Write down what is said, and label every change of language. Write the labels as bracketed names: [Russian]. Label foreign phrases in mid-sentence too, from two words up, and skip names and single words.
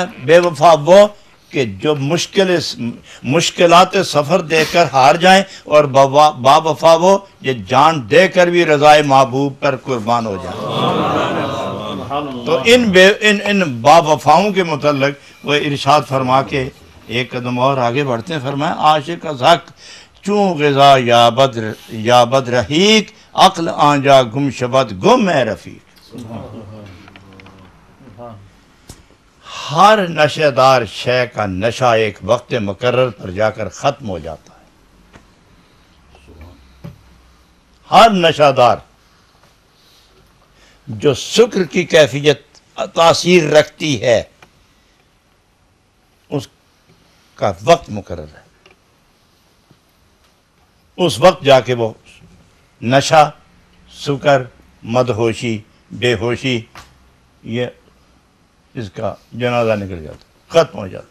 [Urdu] بے وفا وہ کہ جو مشکلات سفر دے کر ہار جائیں، اور با وفا وہ جو جان دے کر بھی رضائے محبوب پر قربان ہو جائیں۔ تو ان با وفاؤں کے متعلق وہ ارشاد فرما کے ایک قدم اور آگے بڑھتے ہیں، فرمایا [Persian] عاشق از حق چون غذا یابد رحیق عقل آنجا گم شود گم ہے رفیق۔ [Urdu] ہر نشہ دار شے کا نشہ ایک وقت مقرر پر جا کر ختم ہو جاتا ہے۔ ہر نشہ دار جو سکر کی کیفیت تاثیر رکھتی ہے اس کا وقت مقرر ہے، اس وقت جا کے وہ نشہ، سکر، مدہوشی، بے ہوشی، یہ اس کا جنازہ نکل جاتا، ختم ہو جاتا.